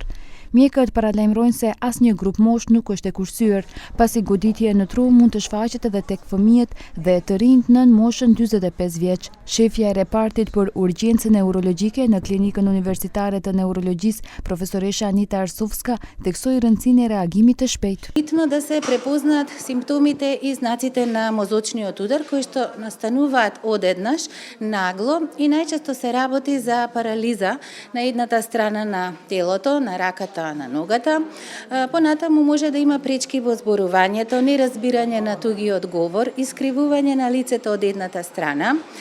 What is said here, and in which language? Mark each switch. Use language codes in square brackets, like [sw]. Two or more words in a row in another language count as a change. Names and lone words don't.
[sq] Mjekët paralajmërojnë se asnjë grup mosh nuk është e kursyer, pasi goditja në tru mund të shfaqet edhe tek fëmijët dhe të rinjt nën moshën 45 vjeç. Shefja e repartit për urgjencë neurologjike në Klinikën Universitare të Neurologjisë, profesoresha Anita Arsovska, theksoi rëndësinë e reagimit të shpejtë. [mk] Bitno да се препознат симптомите и знаците на мозочниот удар, кои што настануваат одеднаш, нагло и најчесто се работи за парализа на едната страна на телото, на раката, на ногата. Понатаму може да има пречки во зборувањето, неразбирање на тугиот говор, искривување на лицето од едната страна.